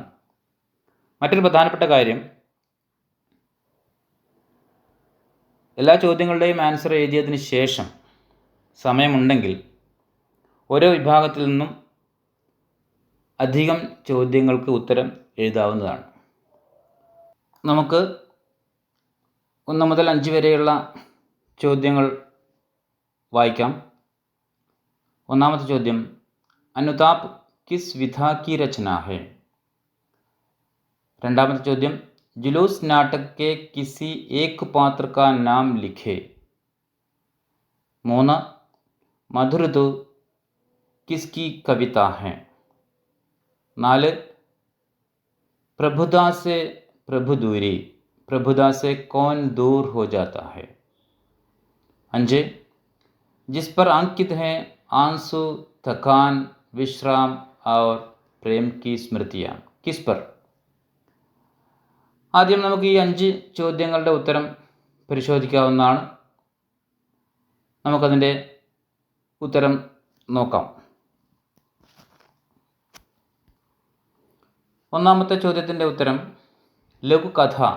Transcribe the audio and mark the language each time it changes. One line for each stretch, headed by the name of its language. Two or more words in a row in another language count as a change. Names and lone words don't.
Malayalam: മറ്റൊരു പ്രധാനപ്പെട്ട കാര്യം, എല്ലാ ചോദ്യങ്ങളുടെയും ആൻസർ എഴുതിയതിന് ശേഷം സമയമുണ്ടെങ്കിൽ ഓരോ വിഭാഗത്തിൽ നിന്നും അധികം ചോദ്യങ്ങൾക്ക് ഉത്തരം എഴുതാവുന്നതാണ്. നമുക്ക് 1 മുതൽ 5 വരെയുള്ള ചോദ്യങ്ങൾ വായിക്കാം. ഒന്നാമത്തെ ചോദ്യം,
Hindi: अनुताप किस विधा की रचना है?
Malayalam: രണ്ടാമത്തെ ചോദ്യം,
Hindi: जुलूस नाटक के किसी एक पात्र का नाम लिखे. 3, मधुर ऋतु किसकी कविता है? 4, प्रभुता से प्रभु दूरी, प्रभुता से कौन दूर हो जाता है? 5, जिस पर अंकित हैं आंसू, थकान, विश्राम और प्रेम की स्मृतियाँ, किस पर?
Malayalam: ആദ്യം നമുക്ക് ഈ 5 ചോദ്യങ്ങളുടെ ഉത്തരം പരിശോധിക്കാവുന്നതാണ്. നമുക്കതിൻ്റെ ഉത്തരം നോക്കാം. ഒന്നാമത്തെ ചോദ്യത്തിൻ്റെ ഉത്തരം ലഘുകഥ.